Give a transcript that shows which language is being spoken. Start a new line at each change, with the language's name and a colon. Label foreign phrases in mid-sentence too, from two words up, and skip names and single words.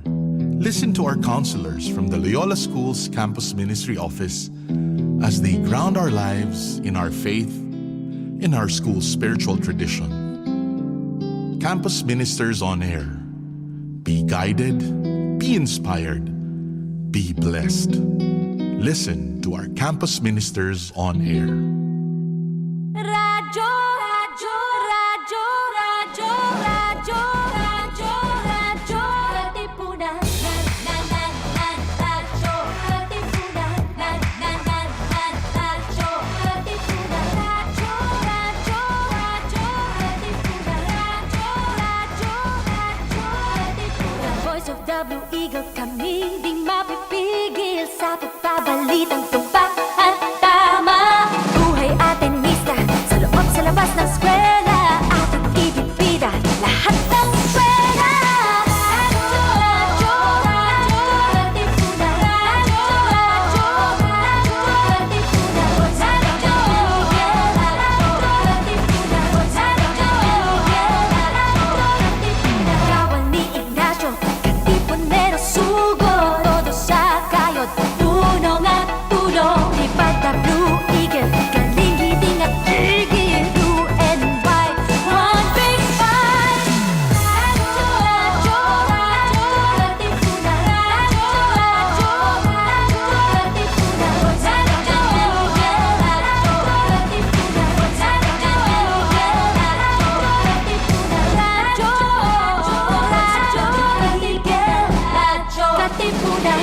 English: Listen to our counselors from the Loyola School's Campus Ministry Office as they ground our lives in our faith, in our school's spiritual tradition. Campus Ministers on Air. Be guided, be inspired, be blessed. Listen to our Campus Ministers on Air.
Filipino: Radyo, radyo, radyo, radyo, radyo, radyo, radyo, Katipunan. Radyo, Katipunan. Radyo, Katipunan. Radyo, radyo, radyo, Katipunan. Radyo, Katipunan.
English: The voice of the Blue Eagle,
Filipino: kami di mapipigil sa pagbabalitang tumpak at tama. Buhay atin sa loob, sa labas ng eskwela, ating ibibida lahat ng eskwela. Radyo, radyo, Katipunan. Radyo, radyo, radyo, Katipunan. Radyo, Katipunan. Kawan ni Ignacio, Katipunero sugod. Todo sa kayod, tulong at tulong. Ipag the Blue Eagle, kalingiding at gigil.
English: Blue and white, one big fight.
Filipino: Radyo, radyo, radyo, Katipunan. Radyo, radyo, radyo, Katipunan. Radyo, Katipunan.